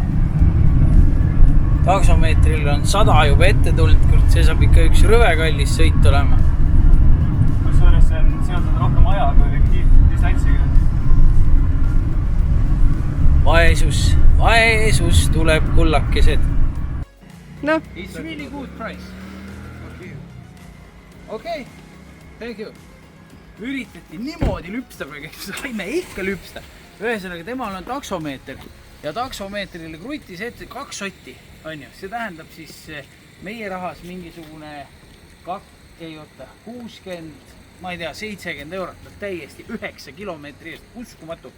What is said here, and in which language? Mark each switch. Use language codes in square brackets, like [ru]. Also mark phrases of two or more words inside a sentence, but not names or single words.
[et] Taksomeetril on 100 juba ette tulnud, see saab ikka üks rõve kallis sõit olema. Kusjuures see on seotud rohkem aja kui distantsiga. Vaesus tuleb kullakesed. No. [en] It's really good price. Okay, thank you. [et] Üritati niimoodi lüpsta, saime ikka lüpsta. Ühesõnaga, temal on taksomeeter ja taksomeetrile krutis ette 2 sotti. On ju? See tähendab siis meie rahas mingisugune 60, ma ei tea, 70 eurot, täiesti 9 kilomeetri eest, uskumatu.